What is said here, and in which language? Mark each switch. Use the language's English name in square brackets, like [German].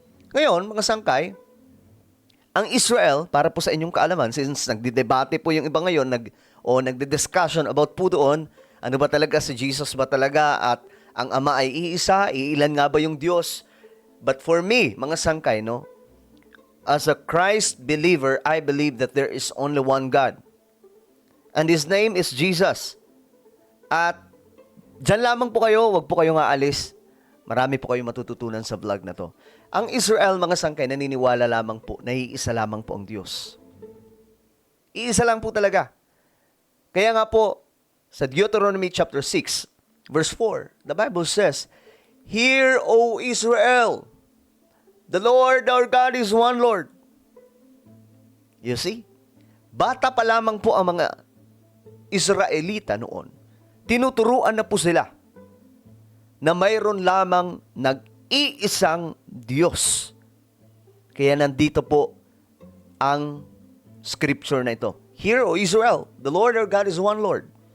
[Filipino] Ngayon, mga sangkay, ang Israel, para po sa inyong kaalaman, since nagdidebate po yung iba ngayon, nagdi-discussion about po doon, ano ba talaga si Jesus ba talaga at ang Ama ay iisa, iilan nga ba yung Diyos? [English] But for me, [Filipino] mga sangkay, no, [English] as a Christ believer, I believe that there is only one God. And His name is Jesus. [Filipino] At dyan lamang po kayo, wag po kayong aalis. Marami po kayong matututunan sa vlog na to. Ang Israel, mga sangkay, naniniwala lamang po na iisa lamang po ang Diyos. Iisa lang po talaga. Kaya nga po, sa [English] Deuteronomy chapter 6, verse 4, the Bible says, Hear, O Israel, the Lord our God is one Lord. You see? [Filipino] Bata pa lamang po ang mga Israelita noon. Tinuturuan na po sila na mayroon lamang nag-iisang Diyos. Kaya nandito po ang scripture na ito. [English] Hear, O Israel, the Lord our God is one Lord.